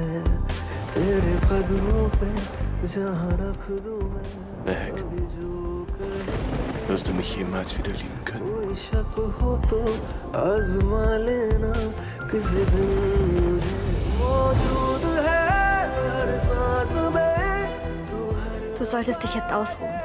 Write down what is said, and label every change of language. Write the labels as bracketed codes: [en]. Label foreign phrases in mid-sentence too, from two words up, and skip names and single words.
[hi] तेरे कदमों पे जहाँ रख दूँ मैं, अभी जो कहे। [de] Wirst du mich jemals wieder lieben können? [hi] कोई शक हो तो आजमा लेना किसी दिन मुझे। मौजूद है हर सांस में तू, हर [de] Du solltest dich jetzt ausruhen.